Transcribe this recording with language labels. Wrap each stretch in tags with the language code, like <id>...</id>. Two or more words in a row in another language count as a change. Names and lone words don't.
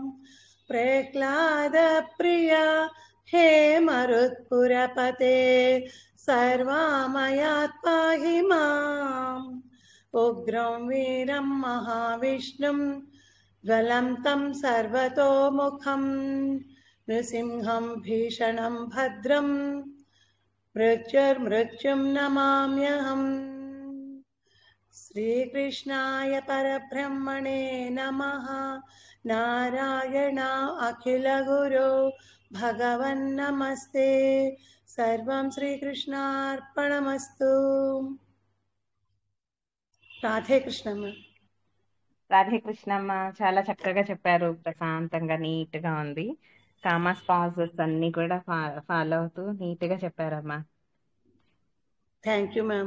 <sa>प्रह्लादप्रिय हे मरुत्पुरपते सर्वमयात् पाहि माम् उग्रं वीरं महाविष्णुं ज्वलन्तं सर्वतोमुखं नृसिंहं भीषणं भद्रं मृत्युर्मृत्युं नमाम्यहम् श्रीकृष्णाय परब्रह्मणे नमः नारायण अखिलगुरो भगवन्नमस्ते सर्वं श्रीकृष्णार्पणमस्तु రాధే కృష్ణమ్మ.</sa> <te>రాధే కృష్ణమ్మ చాలా చక్కగా చెప్పారు. ప్రశాంతంగా నీట్ గా ఉంది.</te> <en>commas pauses</en> <te>అన్ని కూడా ఫాలో అవుతూ నీట్ గా చెప్పారమ్మా.</te> <en>thank you ma'am.</en>